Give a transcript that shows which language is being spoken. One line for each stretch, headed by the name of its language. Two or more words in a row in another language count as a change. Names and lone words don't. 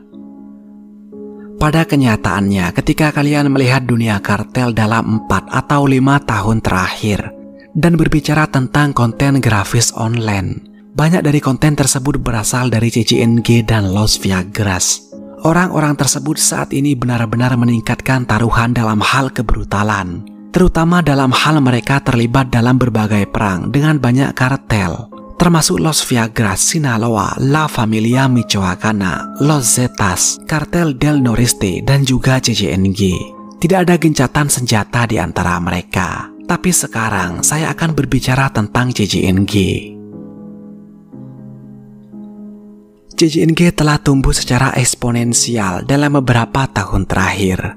Indonesian: Pada kenyataannya, ketika kalian melihat dunia kartel dalam 4 atau 5 tahun terakhir dan berbicara tentang konten grafis online, banyak dari konten tersebut berasal dari CCNG dan Los Viagras. Orang-orang tersebut saat ini benar-benar meningkatkan taruhan dalam hal kebrutalan, terutama dalam hal mereka terlibat dalam berbagai perang dengan banyak kartel, termasuk Los Viagras, Sinaloa, La Familia Michoacana, Los Zetas, Kartel del Noreste, dan juga CCNG. Tidak ada gencatan senjata di antara mereka. Tapi sekarang saya akan berbicara tentang CCNG. CCNG telah tumbuh secara eksponensial dalam beberapa tahun terakhir.